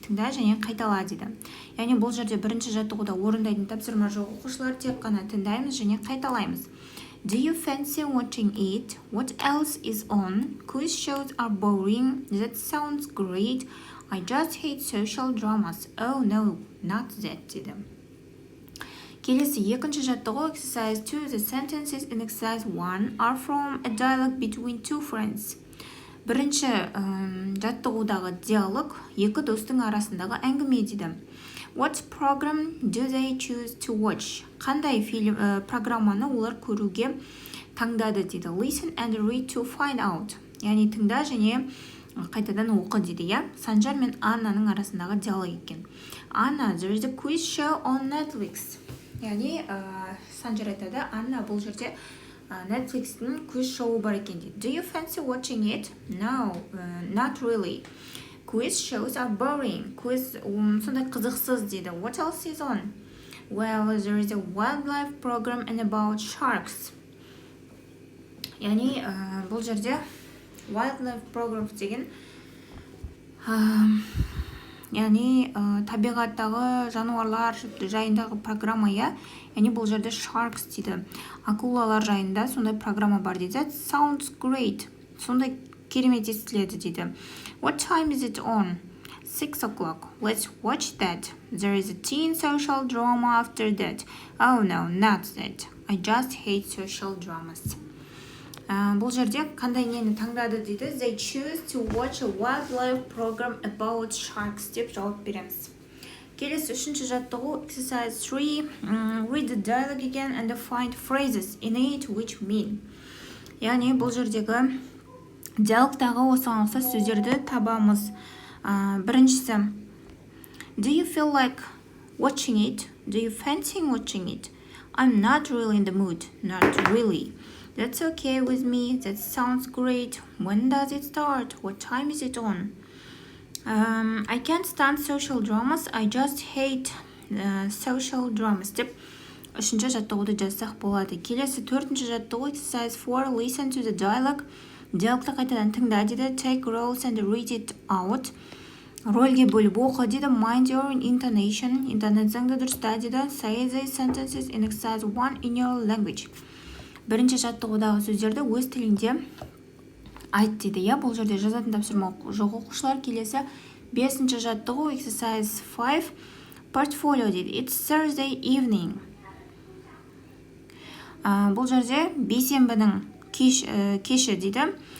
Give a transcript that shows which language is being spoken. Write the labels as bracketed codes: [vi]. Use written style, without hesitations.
[kk] Тыңда және қайтала дейді. Яғни бұл жерде бірінші жаттығуда орындайтын тапсырма жоқ оқушылар, тек қана тыңдаймыз және қайталаймыз. [en] Do you fancy watching it? What else is on? Quiz shows are boring. That sounds great. I just hate social dramas. Oh no, not that [kk] деді. Келесі екінші жаттығу [en] exercise 2. The sentences in exercise 1 are from a dialogue between two friends. [kk] Бірінші жаттығудағы диалог екі достың арасындағы әңгіме дейді. [en] What program do they choose to watch? [kk] Қандай программаны олар көруге таңдады дейді. [en] Listen and read to find out. [kk] Яғни тыңда және қайтадан оқы дейді, я? Санжар мен Аннаның арасындағы диалог екен. [en] Anna, there is a quiz show on Netflix. [kk] Яғни Санжар айтады, Анна бұл жерде Netflix-тің quiz шоуы бар екен дейді. [en] Do you fancy watching it? No, not really. Quiz shows are boring. [kk] Quiz сондай қызықсыз дейді. [en] What else is on? Well, there is a wildlife program and about sharks. [kk] Яғни бұл жерде wildlife program деген яғни табиғаттағы жануарлар жайындағы программа, я? Яғни бұл жерде sharks дейді. Акулалар жайында сондай программа бар дейді. [en] That sounds great. [kk] Сондай керемет естіледі дейді. [en] What time is it on? 6 o'clock. Let's watch that. There is a teen social drama after that. Oh no, not that. I just hate social dramas. [kk] Бұл жерде қандай нені таңдады дейді. [en] They choose to watch a wildlife program about sharks [kk] деп жауап береміз. Келесі үшінші жаттығу [en] exercise 3. Read the dialogue again and find phrases in it which mean. [kk] Яғни бұл жердегі диалогтағы осыған ұқсас сөздерді табамыз. Біріншісі, [en] do you feel like watching it? Do you fancy watching it? I'm not really in the mood. Not really. That's okay with me. That sounds great. When does it start? What time is it on? I can't stand social dramas. I just hate social dramas. [kk] Деп үшінші жаттығуды жазсақ болады. Келесі төртінші жаттығу [en] exercise 4. Listen to the dialogue. [kk] Диалогты қайтадан тыңда дейді. [en] Take roles and read it out. [kk] Рөлге бөліп оқы дейді. [en] Mind your intonation. [kk] Интонацияңды дұрыста дейді. [en] Say the sentences in exercise 1 in your language. [kk] Бірінші жаттығудағы сөздерді өз тілінде айт дейді. Я, бұл жерде жазатын тапсырма жоқ оқушылар. Келесі бесінші жаттығу [en] exercise 5. [kk] Portfolio дейді. [en] It's Thursday evening. [kk] Бұл жерде бейсенбінің кеші дейді.